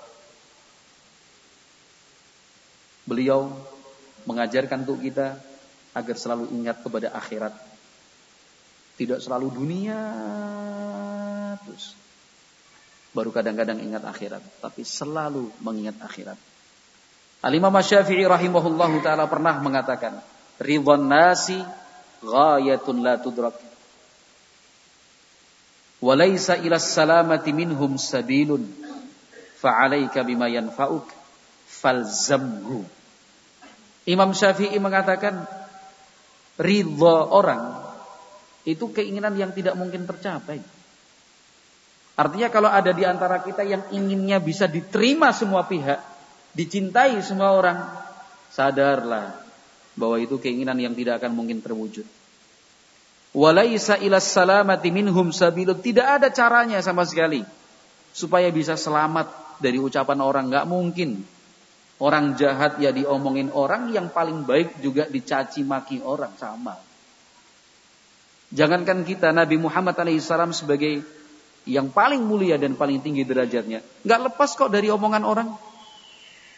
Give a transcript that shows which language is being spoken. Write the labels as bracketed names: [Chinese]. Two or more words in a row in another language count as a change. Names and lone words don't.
[Indonesian] beliau mengajarkan untuk kita agar selalu ingat kepada akhirat, tidak selalu dunia terus baru kadang-kadang ingat akhirat, tapi selalu mengingat akhirat. [Arabic] الإمام الشافعي رحمه الله تعالى [Indonesian] pernah mengatakan, [Arabic] رضا الناس غاية لا تدرك وليس إلى السلامة منهم سبيل فعليك بما ينفعك فالزمه. [Indonesian] Imam Syafi'i mengatakan, ridha orang itu keinginan yang tidak mungkin tercapai. Artinya kalau ada di antara kita yang inginnya bisa diterima semua pihak, dicintai semua orang, sadarlah bahwa itu keinginan yang tidak akan mungkin terwujud. [Arabic] وليس إلى السلامة منهم سبيل, [Indonesian] tidak ada caranya sama sekali supaya bisa selamat dari ucapan orang, enggak mungkin. Orang jahat ya diomongin orang, yang paling baik juga dicaci maki orang, sama. Jangankan kita, Nabi Muhammad alaihissalam sebagai yang paling mulia dan paling tinggi derajatnya, enggak lepas kok dari omongan orang.